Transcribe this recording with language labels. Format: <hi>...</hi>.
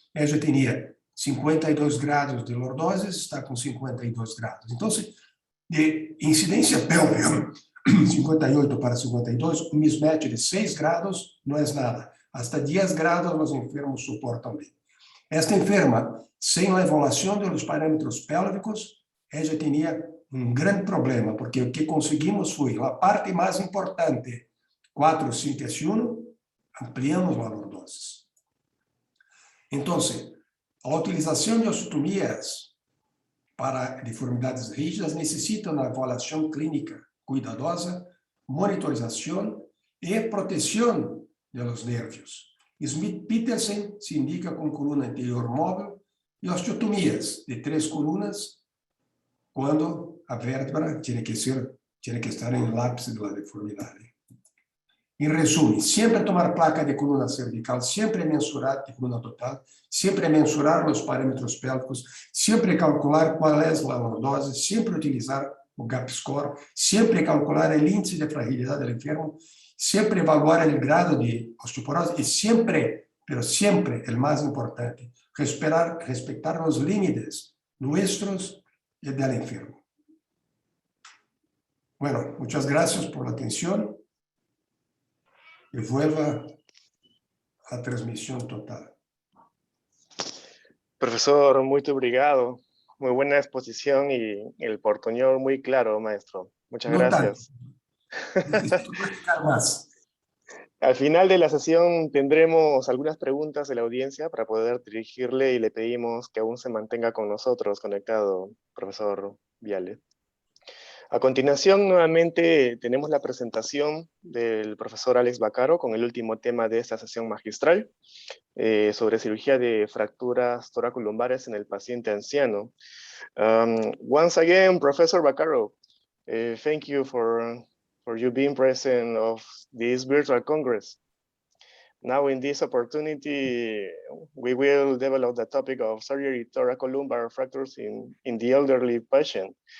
<es>Ella tenía 52 grados de lordose, está con 52 grados. Entonces, de incidencia pélvica, 58 para 52, un mismatch de 6 grados no es nada. Hasta 10 grados los enfermos soportan bien.</es> <pt>Esta enferma, sem a evaluação dos parâmetros pélvicos, ela tinha um grande problema, porque o que conseguimos foi a parte mais importante, 4, 5 e 1, ampliamos a lordose. Então, a utilização de osteotomías para deformidades rígidas necessita uma avaliação clínica cuidadosa, monitorização e proteção dos nervios. Smith-Petersen se indica com coluna anterior móvel e osteotomías de 3 colunas quando a vértebra</pt> <es>tiene que estar en el ápice de la deformidad. En resumen, siempre tomar placa de columna cervical, siempre mensurar de columna total, siempre mensurar los parámetros pélvicos, siempre calcular cuál es la lordose, siempre utilizar o gap score, siempre calcular el índice de fragilidad del enfermo, siempre evaluar el grado de osteoporosis y siempre, pero siempre, el más importante, respetar los límites nuestros y del enfermo. Bueno, muchas gracias por la atención y vuelva a transmisión total.</es> <pt>Profesor, muito obrigado.</pt> <es>Muy buena exposición y el portuñol muy claro, maestro. Muchas gracias. Necesito practicar más. Al final de la sesión tendremos algunas preguntas de la audiencia para poder dirigirle y le pedimos que aún se mantenga con nosotros conectado, profesor Vialle. A continuación, nuevamente, tenemos la presentación del profesor Alex Vaccaro con el último tema de esta sesión magistral sobre cirugía de fracturas toracolumbares en el paciente anciano.</es> <en>Once again, Professor Vaccaro, thank you for you being present of this virtual Congress. Now in this opportunity, we will develop the topic of surgery thoracolumbar fractures in the elderly patient.</en>